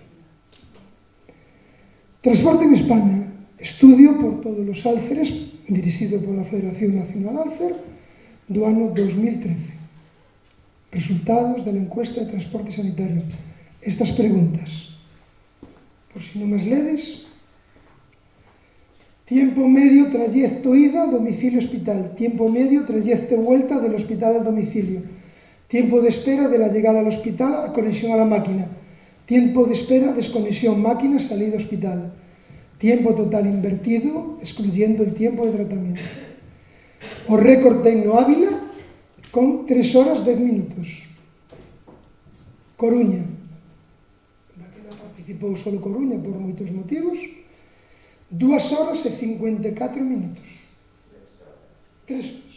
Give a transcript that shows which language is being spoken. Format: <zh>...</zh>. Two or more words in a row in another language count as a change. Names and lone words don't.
<gl>Transporte en España, estudio por todos os Alceres, dirixido pola Federación Nacional Alcer, do ano 2013. Resultados da encuesta de transporte sanitario. Estas preguntas, por si non as ledes:</gl> <es>tiempo medio trayecto ida, domicilio hospital. Tiempo medio trayecto vuelta del hospital al domicilio. Tiempo de espera de la llegada al hospital a conexión a la máquina. Tiempo de espera, desconexión, máquina, salida hospital. Tiempo total invertido, excluyendo el tiempo de tratamiento.</es> <gl>O récord ten no Ávila con 3 horas 10 minutos. Coruña. Daquela participou só de Coruña por moitos motivos. 2 horas e 54 minutos. 3 horas.</gl>